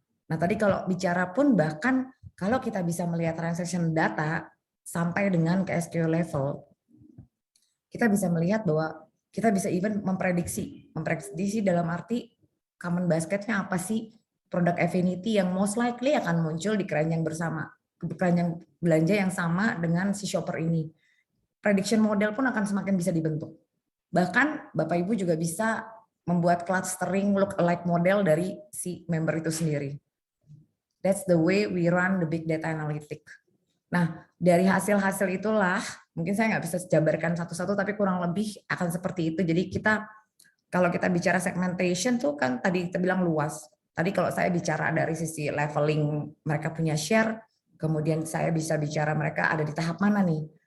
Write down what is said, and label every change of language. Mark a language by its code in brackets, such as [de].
[id] Nah tadi kalau bicara pun bahkan kalau kita bisa melihat transaction data sampai dengan ke SKU level, kita bisa melihat bahwa kita bisa even memprediksi dalam arti common basketnya apa sih, produk affinity yang [en] most likely [id] akan muncul di keranjang bersama, keranjang belanja yang sama dengan si shopper ini. Prediction model pun akan semakin bisa dibentuk. Bahkan Bapak Ibu juga bisa membuat [en] clustering look alike model [id] dari si member itu sendiri. [en] That's the way we run the big data analytic. [id] Nah, dari hasil-hasil itulah, mungkin saya nggak bisa jabarkan satu-satu, tapi kurang lebih akan seperti itu. Jadi kita, kalau kita bicara segmentation tuh kan tadi kita bilang luas. Tadi kalau saya bicara dari sisi leveling mereka punya share, kemudian saya bisa bicara mereka ada di tahap mana nih?